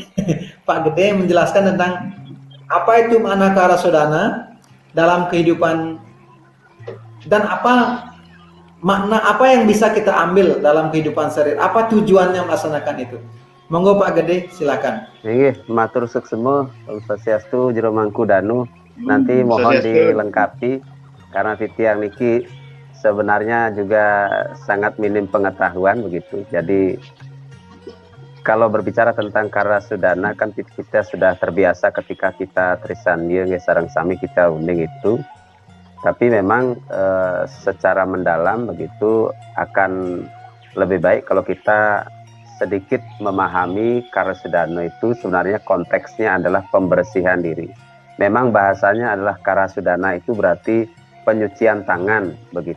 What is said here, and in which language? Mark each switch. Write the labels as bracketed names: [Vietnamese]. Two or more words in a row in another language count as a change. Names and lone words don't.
[Indonesian] Pak Gede menjelaskan tentang apa itu makna Karasudana dalam kehidupan dan makna apa yang bisa kita ambil dalam kehidupan sehari-hari, apa tujuannya melaksanakan itu. Monggo Pak Gede, silakan. [Balinese] Nggih, matur suksema Om Swastiastu Jero Mangkudano. [Indonesian] Nanti mohon dilengkapi karena [Balinese] titiang niki [Indonesian] sebenarnya juga sangat minim pengetahuan begitu. Jadi kalau berbicara tentang Karasudana kan kita sudah terbiasa ketika kita Trisandhya [Balinese] nggih sareng sami [Indonesian] kita unding itu. Tapi memang secara mendalam begitu akan lebih baik kalau kita sedikit memahami Karasudana itu sebenarnya konteksnya adalah pembersihan diri. Memang bahasanya adalah Karasudana itu berarti penyucian tangan begitu.